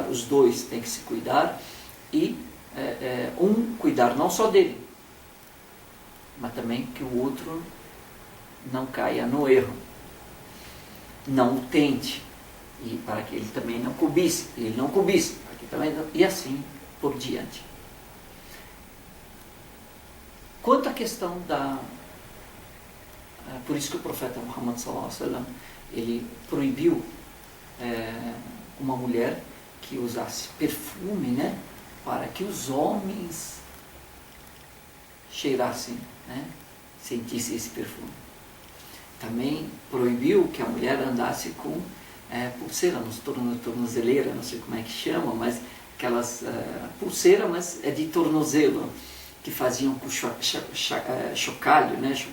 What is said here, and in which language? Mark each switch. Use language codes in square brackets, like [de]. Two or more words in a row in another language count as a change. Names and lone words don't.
[pt] Os dois têm que se cuidar, e um cuidar não só dele, mas também que o outro não caia no erro, não o tente, e para que ele também não cobice, ele não cobice, para que também não, e assim por diante. Quanto à questão por isso que o profeta Muhammad [ar] صلى الله عليه وسلم, [pt] ele proibiu uma mulher que usasse perfume, né, para que os homens cheirassem, né, sentissem esse perfume. Também proibiu que a mulher andasse com pulseira nos tornozeleira, não sei como é que chama, mas aquelas pulseiras, mas é de tornozelo, que faziam com chocalho, né?